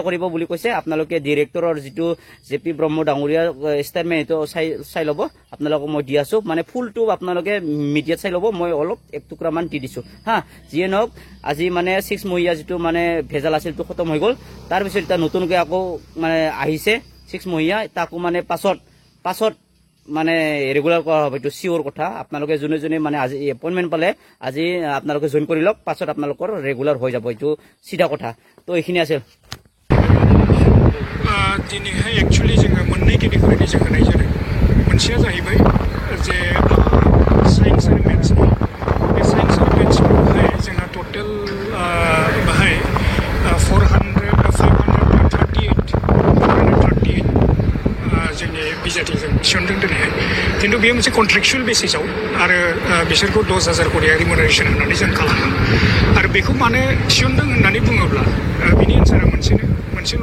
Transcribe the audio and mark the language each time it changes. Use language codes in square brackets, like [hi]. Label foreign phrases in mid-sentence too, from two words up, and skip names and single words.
[as] কৰিব বুলি কৈছে আপোনালোকে ডাইৰেক্টৰৰ যেটো জেপি ব্ৰহ্ম ডাঙৰীয়া ষ্টেটমেন্ট চাই লব আপোনালোকক মই দি আছো মানে ফুলটো আপোনালোকে মিডিয়াত চাই লব মই অলপ এক টুকুৰা মান দি দিছো হা জিএনক আজি মানে 6 মহিয়া যেটো মানে ভেজাল আছিল তো খতম হৈ গল তাৰ পিছত এটা নতুনকৈ আকৌ মানে আহিছে 6 মহিয়া তাকো মানে পাছত মানে ৰেগুলাৰ কৰা হ'ব এটো সিওৰ কথা আপোনালোকে জনে মানে আজি এপইন্টমেন্ট পালে আজি আপোনালোকে জয়েন কৰি লওক পাছত আপোনালোকৰ ৰেগুলাৰ হৈ যাব এটো সিধা কথা তো এইখিনি আছে [brx] दिनैहाय एक्चुअली जोङो मोननै केटेगरिनि जों होनाय जादों मोनसेया जाहैबाय जे साइन्स आरो मेथ्स बे साइन्स आरो मेथ्सखौहाय जोंहा टोटल बाहाय 538 जोंनि बिजाथिजों थिसनदों दिनैहाय खिन्थु बेयो मोनसे कन्ट्रेक्चुअल बेसिसाव आरो बिसोरखौ 10,000 करिया रिमुनारेसन होनानै जों खालामो आरो बेखौ मानो थिसनदों होननानै बुङोब्ला बिनि एन्सारा मोनसेल'